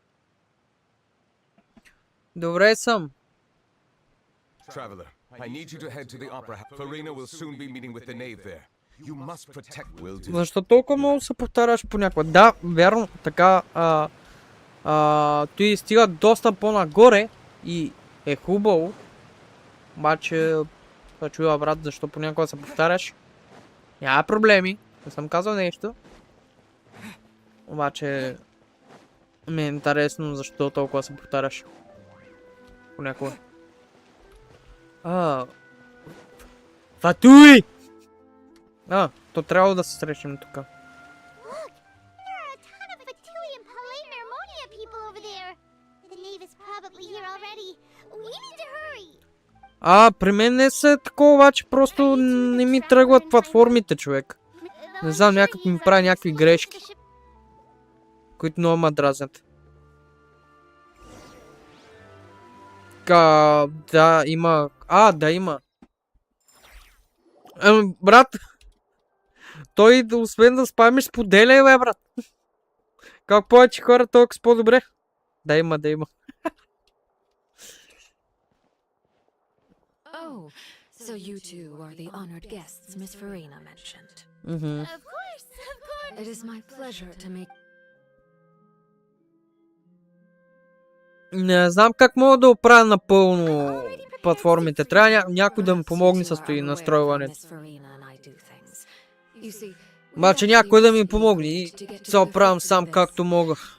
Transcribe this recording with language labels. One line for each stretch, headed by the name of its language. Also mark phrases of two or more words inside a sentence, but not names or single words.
Bulgarian: Добре съм.
English: Traveler, I need you to head to the opera house. Farina will soon be meeting with the knave there. You must protect Will do.
Bulgarian: Защо толкова много се повтаряш понякога? Да, вярно, така той стига доста по-нагоре и е хубаво. Обаче да чуя брат, защо понякога се повтаряш. Няма проблеми, не съм казал нещо. Обаче ми е интересно защо толкова се повтаряш. Понякога. Фатуи! То трябва да се срещнем тук.
English: Look, there are a ton of Fatui and Palais Mermonia people over there. The knave is probably here already. We need to hurry.
Bulgarian: При мен не са такова, обаче просто не ми тръгват платформите, човек. Не знам, някак ми прави някакви грешки, които много ме дразнят. Да, има... да, има. Брат, той освен да спамиш, споделяй, бе, брат. Как повече хора, толкова с по-добре. Да има, да има.
English: Oh, so you two are the honored guests Miss Farina mentioned. Of course, of course. It is my pleasure to make...
Bulgarian: Не знам как мога да оправя напълно платформите. Трябва някой да ми помогне с този настройването. Обаче някой да ми помогне и се оправям сам както мога.